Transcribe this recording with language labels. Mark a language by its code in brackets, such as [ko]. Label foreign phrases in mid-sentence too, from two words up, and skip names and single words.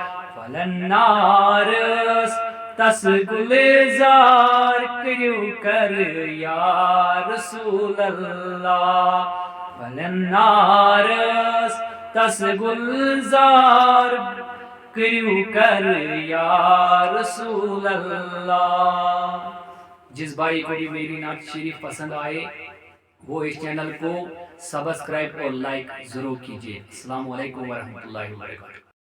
[ks] फलन्नारस तस गुलजार करियो कर [ar] يا رسول الله [ks] फलन्नारस तस गुलजार करियो कर [ar] يا رسول الله. [hi] जिस भाई को भी मेरी नात शरीफ पसंद आए वो इस चैनल को सब्सक्राइब और लाइक जरूर कीजिए। [ar] السلام عليكم ورحمة الله وبركاته.